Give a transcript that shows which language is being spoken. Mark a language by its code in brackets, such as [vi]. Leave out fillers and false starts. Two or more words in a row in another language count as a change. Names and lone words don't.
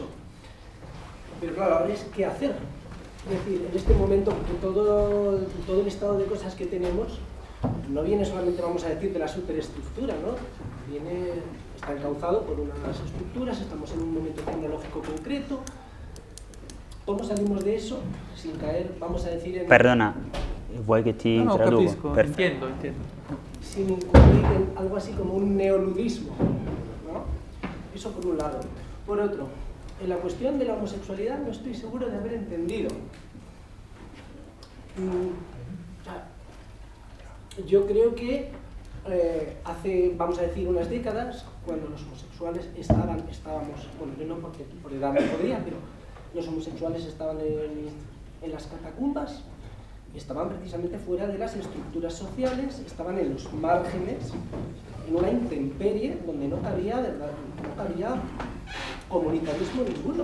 [es] Pero claro, ahora es qué hacer. Es decir, en este momento, todo el estado de cosas que tenemos, no viene solamente, vamos a decir, de la superestructura, ¿no? Está encauzado por unas estructuras, estamos en un momento tecnológico concreto. ¿Cómo salimos de eso sin caer, vamos a decir, en... [it] Perdona, vuoi che ti traduco? Capisco, [es] entiendo. Sin incurrir en algo así como un neoludismo, ¿no? Eso por un lado. Por otro, en la cuestión de la homosexualidad no estoy seguro de haber entendido. Yo creo que hace, vamos a decir, unas décadas, cuando los homosexuales estábamos, bueno, yo no porque por edad no podría, pero los homosexuales estaban en las catacumbas, estaban precisamente fuera de las estructuras sociales, estaban en los márgenes, en una intemperie donde no cabía comunitarismo ninguno.